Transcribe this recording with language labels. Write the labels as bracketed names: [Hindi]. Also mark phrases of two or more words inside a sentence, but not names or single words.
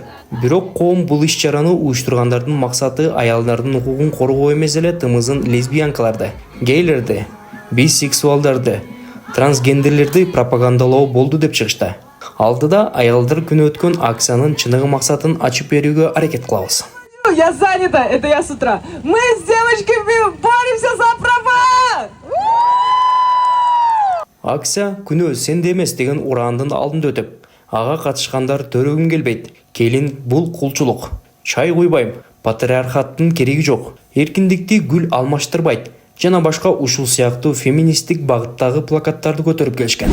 [Kyrgyz] Бирок коом бул иш-чараны уюштургандардын максаты аялдардын укугун коргоо эмес эле тымызын лесбиянкаларды, гейлерди, бисексуалдарды, трансгендерлерди пропагандалоо болду деп чыгышты. Алдыда аялдар күнү өткөн акциянын чыныгы максатын ачып берүүгө аракет кылабыз. [Russian] Я занята, это я с утра. Мы с девочками боремся за права! [Kyrgyz] Акция күнөө сенде эмес деген ураандын алдында өтүп, ага катышкандар төрөгүм келбейт. Келин бул кулчулук. Чай куйбайм. Патриархаттын кереги жок. Эркиндикти гүл алмаштырбайт. Жана башка ушул сыяктуу феминисттик багыттагы плакаттарды көтөрүп келишкен.